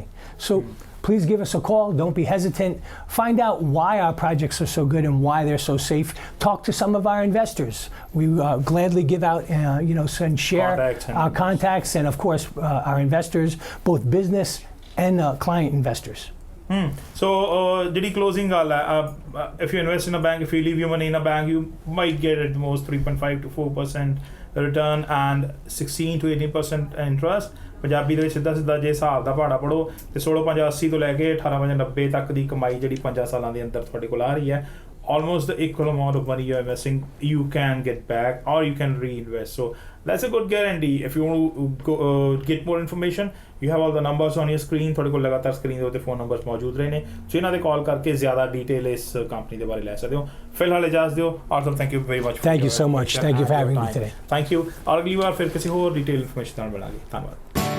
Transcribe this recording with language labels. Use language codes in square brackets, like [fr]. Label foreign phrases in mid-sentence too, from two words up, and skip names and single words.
[en] So please give us a call. Don't be hesitant. Find out why our projects are so good and why they're so safe. Talk to some of our investors. We gladly give out, and share our contacts and, of course, our investors, both business and client investors. So, [pa] ਜਿਹੜੀ closing ਗੱਲ ਹੈ, [en] if you invest in a bank, if you leave your money in a bank, you might get at most 3.5 to 4% return and 16 to 18% interest. [pa] ਪੰਜਾਬੀ ਦੇ ਵਿੱਚ ਸਿੱਧਾ ਜੇ ਹਿਸਾਬ ਦਾ ਪਹਾੜਾ ਪੜੋ ਤੇ 16.85 ਤੋਂ ਲੈ ਕੇ 18.90 ਤੱਕ ਦੀ ਕਮਾਈ ਜਿਹੜੀ 5 ਸਾਲਾਂ ਦੇ ਅੰਦਰ ਤੁਹਾਡੇ ਕੋਲ ਆ ਰਹੀ ਹੈ [en] almost the equal amount of money you're investing you can get back or you can reinvest. So that's a good guarantee. If you want to get more information, you have all the numbers on your screen. [pa] ਤੁਹਾਡੇ ਕੋਲ ਲਗਾਤਾਰ ਸਕਰੀਨ ਦੇ ਉੱਤੇ [en] phone numbers [pa] ਮੌਜੂਦ ਰਹੇ ਨੇ ਸੋ ਇਹਨਾਂ ਦੇ ਕਾਲ ਕਰਕੇ ਜ਼ਿਆਦਾ ਡਿਟੇਲ ਇਸ ਕੰਪਨੀ ਦੇ ਬਾਰੇ ਲੈ ਸਕਦੇ ਹੋ ਫਿਲਹਾਲ ਇਜਾਜ਼ਤ ਦਿਓ ਆਰਥਰ [en] thank you very much Thank you so much. Thank you for having me today. Thank you. [pa] ਔਰ ਅਗਲੀ ਵਾਰ ਫਿਰ ਕਿਸੇ ਹੋਰ [en] detail information [pa] ਨਾਲ ਮਿਲਾਂਗੇ ਧੰਨਵਾਦ